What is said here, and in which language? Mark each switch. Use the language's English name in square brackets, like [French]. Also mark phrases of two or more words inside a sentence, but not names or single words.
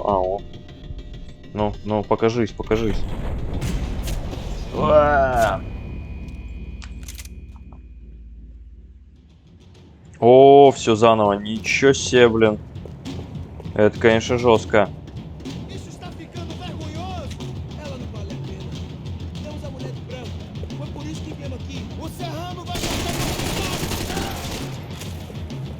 [Russian] А, о. Ну, покажись. О, все заново. Ничего себе, блин. Это, конечно, жестко. [Portuguese] Isso está ficando vergonhoso. Ela não vale a pena. Temos a mulher do branco. Foi por isso que viemos aqui. O Serrano vai cortar nosso saco.